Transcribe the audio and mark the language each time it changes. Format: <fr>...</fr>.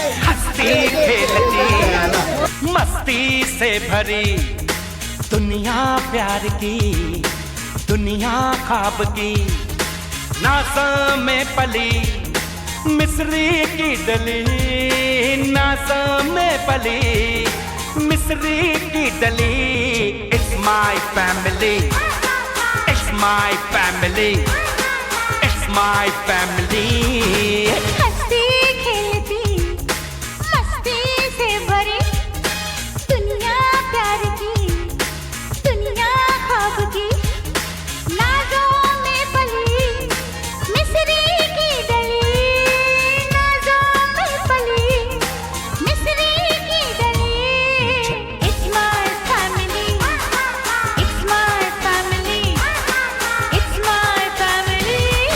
<hi>मस्ती से भरी दुनिया प्यार की दुनिया ख्वाब की नासा में पली मिस्री की डली नासा में पली मिस्री की डली.</hi> <en>It's my family, it's my family, it's my family.</en> <hi>हंसती खेलती मस्ती से भरी दुनिया प्यार की दुनिया ख्वाब की नाजों में पली मिस्री की डली नाजों में पली मिस्री की डली.</hi> <en>It's my family, it's my family, it's my family.</en>